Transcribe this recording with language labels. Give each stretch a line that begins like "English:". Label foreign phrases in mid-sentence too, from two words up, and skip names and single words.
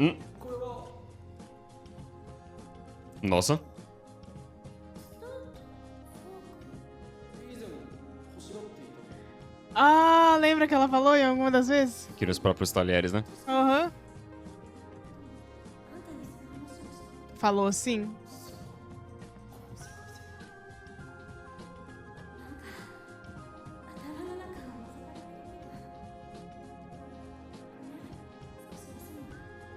Japanese: これは
Portuguese: Nossa.
Japanese: 以前欲しがっていた
Portuguese: Ah, lembra que ela falou em alguma das vezes? Aqui nos próprios talheres, né? Aham.
Japanese: あんたにその話をしたこと
Portuguese: Falou sim.
Japanese: なんか頭の中が混ぜられてるね少し休むわ